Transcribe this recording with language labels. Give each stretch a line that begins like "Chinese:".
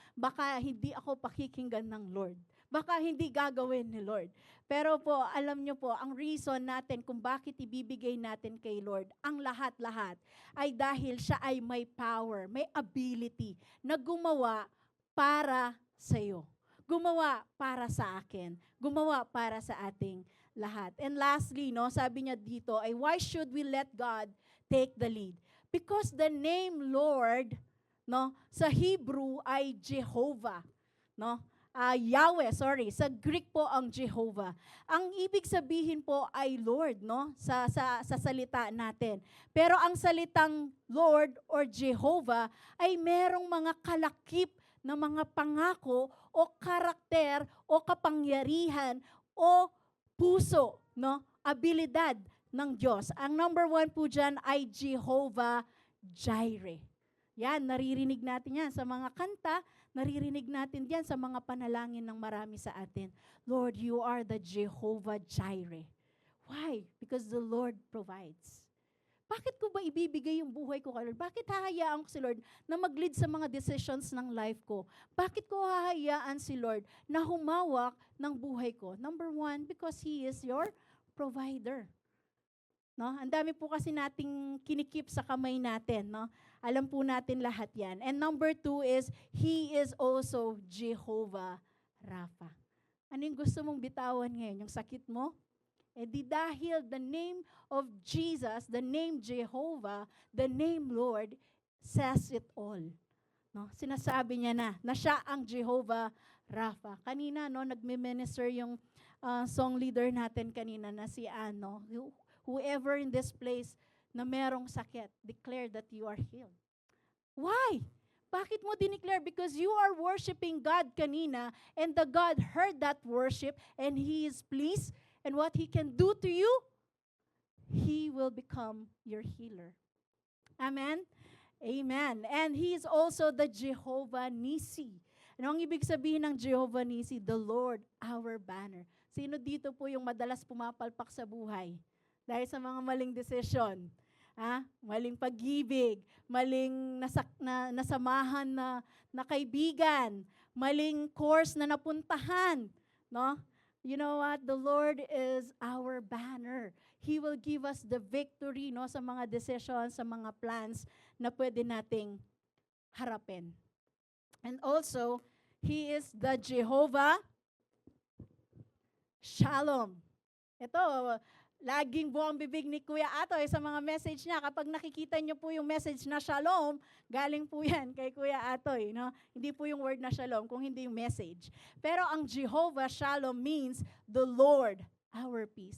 Filipino: Baka hindi ako pakikinggan ng Lord. Baka hindi gagawin ni Lord. Pero po, alam nyo po, ang reason natin kung bakit ibibigay natin kay Lord, ang lahat-lahat, ay dahil siya ay may power, may ability na gumawa para sa iyo. Gumawa para sa akin. Gumawa para sa ating lahat.
English: And lastly,
Filipino: sabi niya dito ay,
English: why should we let God take the lead? Because the name Lord,
Filipino: sa Hebrew ay
English: Jehovah.
Filipino: Yahweh, sa Greek po ang Jehovah. Ang ibig sabihin po ay Lord, sa salita natin. Pero ang salitang Lord or Jehovah ay merong mga kalakip na mga pangako o karakter o kapangyarihan o puso, abilidad ng Diyos. Ang number 1 po dyan ay Jehovah Jireh. Yan, naririnig natin yan sa mga kanta, naririnig natin yan sa mga panalangin ng marami sa atin.
English: Lord, you are the Jehovah Jireh. Why? Because the Lord provides.
Filipino: Bakit ko ba ibibigay yung buhay ko kay Lord? Bakit hahayaan ko si Lord na mag-lead sa mga decisions ng life ko? Bakit ko hahayaan si Lord na humawak ng buhay ko?
English: Number 1, because He is your provider. No?
Filipino: Ang dami po kasi nating kinikip sa kamay natin. No? Alam po natin lahat yan.
English: And number 2 is, He is also Jehovah Rapha.
Filipino: Ano yung gusto mong bitawan ngayon? Yung sakit mo? Eh di dahil
English: the name of Jesus, the name Jehovah, the name Lord, says it all.
Filipino: No? Sinasabi niya na siya ang Jehovah Rapha. Kanina, no, nagme-minister yung song leader natin kanina na si Ano.
English: Whoever in this place
Filipino: na merong sakit,
English: declare that you are healed. Why?
Filipino: Bakit mo dineclare?
English: Because you are worshiping God
Filipino: kanina,
English: and the God heard that worship, and He is pleased. And what He can do to you, He will become your healer. Amen? Amen. And He is also the Jehovah Nissi.
Filipino: Ano ang ibig sabihin ng Jehovah Nissi?
English: The Lord, our banner.
Filipino: Sino dito po yung madalas pumapalpak sa buhay? Dahil sa mga maling desisyon. Maling pag-ibig, maling nasamahan na kaibigan, maling course na napuntahan. No?
English: You know what? The Lord is our banner. He will give us the victory, no,
Filipino: sa mga decisions, sa mga plans na pwede nating harapin.
English: And also, He is the Jehovah Shalom.
Filipino: Ito, laging buong bibig ni Kuya Atoy sa mga message niya. Kapag nakikita niyo po yung message na Shalom, galing po yan kay Kuya Atoy. No? Hindi po yung word na Shalom, kung hindi yung message. Pero ang Jehovah Shalom
English: means the Lord, our peace.